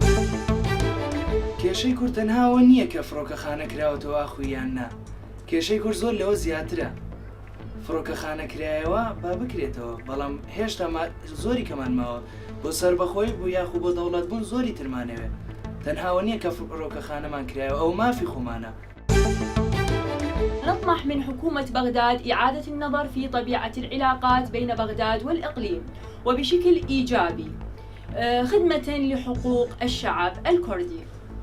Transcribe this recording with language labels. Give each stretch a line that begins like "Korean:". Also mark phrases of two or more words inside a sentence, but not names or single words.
Central Kurdish: کێشەی کورد تەنهاوە نییە کە فڕۆکەخانە کراوەتەوە ئاخویان نا، کێشەی کورد زۆر لەوە زیاترە. فڕۆکەخانە کرایەوە با بکرێتەوە، بەڵام هێشتا زۆری کەمان ماوە بۆ سەربەخۆی بوو یاخو بۆ دەوڵەت بوون زۆری ترمانەوێت. تەنهاوە نییە کە فڕۆکەخانەمان کرایەوە، ئەو مافی خۆمانە.
Arabic: نطمح من حكومة بغداد إعادة النظر في طبيعة العلاقات بين بغداد والإقليم وبشكل إيجابي خدمة لحقوق الشعب الكردي.